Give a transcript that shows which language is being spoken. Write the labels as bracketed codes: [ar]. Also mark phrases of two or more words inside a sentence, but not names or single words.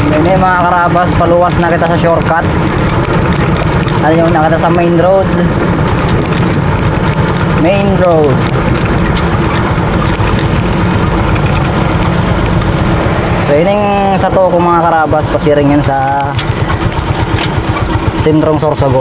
[bik] Ngayon mga karabas, paluwas na kita sa shortcut. [tl] Ano yung nakita sa [en] main road. Main road. [bik] So yun yung sa to kung mga karabas, pasiring yan sa Sentrong Sorsogon.